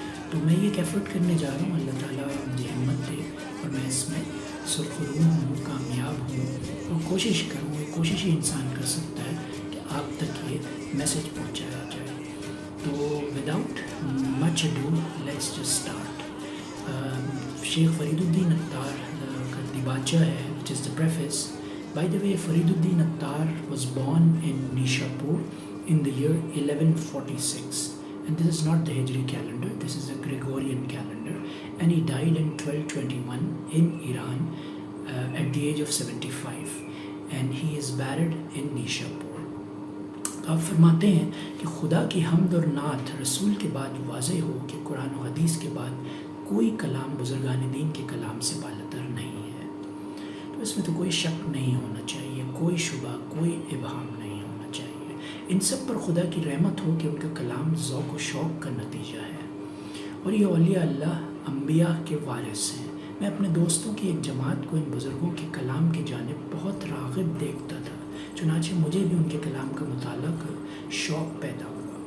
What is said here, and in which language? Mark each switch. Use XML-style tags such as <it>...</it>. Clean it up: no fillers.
<ur>تو میں یہ ایفرٹ کرنے جا رہا ہوں، اللہ تعالیٰ مجھے ہمت دے اور میں اس میں سرخرو ہوں، کامیاب ہوں، اور کوشش کروں، کوشش ہی انسان کر سکتا ہے کہ آپ تک یہ میسج پہنچایا جائے۔ تو without much اڈو let's just start. شیخ فرید الدین عطار کا دیباچہ ہے which is the preface.</ur> <en>By the way, Farid Uddin Attar was born in Nishapur in the year 1146, and this is not the Hijri calendar, this is a Gregorian calendar, and he died in 1221 in Iran at the age of 75, and he is buried in Nishapur.</en> <ur>آپ فرماتے ہیں کہ خدا کی حمد اور نعت رسول کے بعد واضح ہو کہ قرآن و حدیث کے بعد کوئی کلام بزرگان دین کے کلام سے بالاتر نہیں ہے۔ تو اس میں تو کوئی شک نہیں ہونا چاہیے، کوئی شبہ، کوئی ابہام نہیں ہونا چاہیے۔ ان سب پر خدا کی رحمت ہو کہ ان کا کلام ذوق و شوق کا نتیجہ ہے، اور یہ اولیاء اللہ انبیاء کے وارث ہیں۔ میں اپنے دوستوں کی ایک جماعت کو ان بزرگوں کے کلام کی جانب بہت راغب دیکھتا تھا، چنانچہ مجھے بھی ان کے کلام کا مطالعہ کر شوق پیدا ہوا۔</ur>